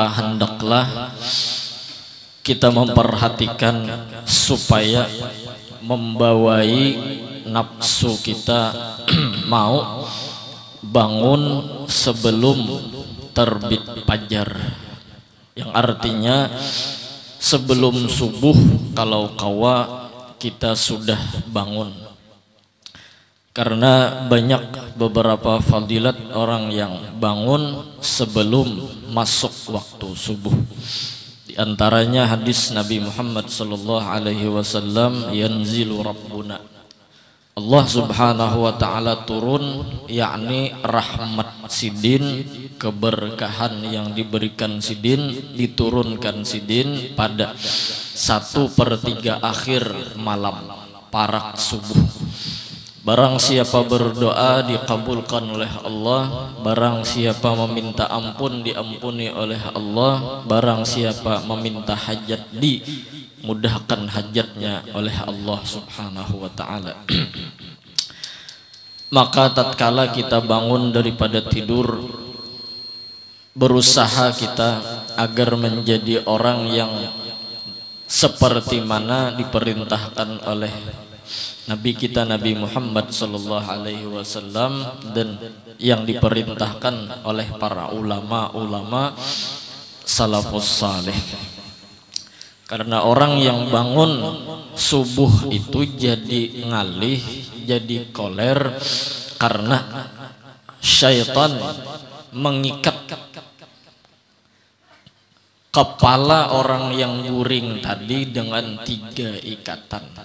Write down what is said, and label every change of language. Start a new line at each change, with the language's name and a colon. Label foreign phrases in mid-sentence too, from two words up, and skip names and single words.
Indonesian: hendaklah kita memperhatikan supaya membawai nafsu kita mau bangun sebelum terbit fajar, yang artinya sebelum subuh kalau kawa kita sudah bangun. Karena banyak beberapa fadilat orang yang bangun sebelum masuk waktu subuh. Di antaranya hadis Nabi Muhammad
Arabic: صلى الله عليه وسلم, ينزل ربنا,
Indonesian: Allah
Arabic: سبحانه وتعالى
Indonesian: turun, yakni rahmat sidin, keberkahan yang diberikan sidin, diturunkan sidin pada 1/3 akhir malam, parak subuh. Barang siapa berdoa dikabulkan oleh Allah, barang siapa meminta ampun diampuni oleh Allah, barang siapa meminta hajat dimudahkan hajatnya oleh Allah
Arabic: سبحانه وتعالى.
Indonesian: Maka tatkala kita bangun daripada tidur, berusaha kita agar menjadi orang yang seperti mana diperintahkan oleh Nabi kita Nabi Muhammad
Arabic: صلى الله عليه وسلم
Indonesian: dan yang diperintahkan oleh para ulama salafus saleh. Karena orang yang bangun subuh itu jadi ngalih, jadi koler, karena syaitan mengikat kepala orang yang guring tadi dengan 3 ikatan.